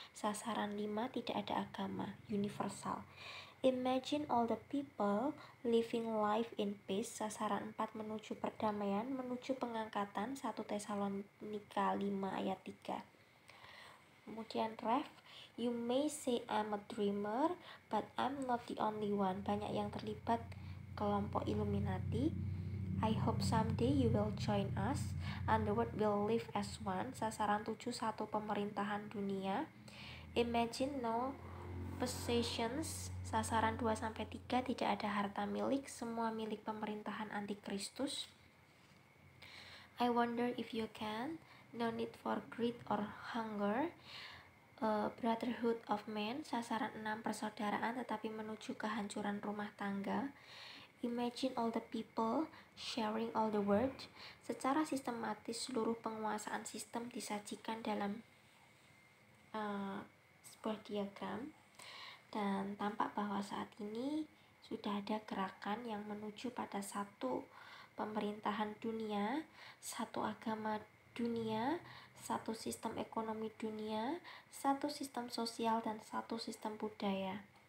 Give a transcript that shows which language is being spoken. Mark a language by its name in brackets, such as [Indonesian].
[Indonesian] Sasaran 5, tidak ada agama, universal. [English] Imagine all the people living life in peace. [Indonesian] Sasaran 4, menuju perdamaian, menuju pengangkatan. 1 Tesalonika 5 ayat 3. Kemudian ref, [English] you may say I'm a dreamer, but I'm not the only one. [Indonesian] Banyak yang terlibat kelompok Illuminati. [English] I hope someday you will join us and the world will live as one. [Indonesian] Sasaran 7, 1 pemerintahan dunia. [English] Imagine no possessions. [Indonesian] Sasaran 2-3, tidak ada harta milik, semua milik pemerintahan antikristus. [English] I wonder if you can. No need for greed or hunger. Brotherhood of man. [Indonesian] Sasaran 6, persaudaraan tetapi menuju kehancuran rumah tangga. [English] Imagine all the people sharing all the world. [Indonesian] Secara sistematis seluruh penguasaan sistem disajikan dalam sebuah diagram, dan tampak bahwa saat ini sudah ada gerakan yang menuju pada satu pemerintahan dunia, satu agama dunia, satu sistem ekonomi dunia, satu sistem sosial, dan satu sistem budaya.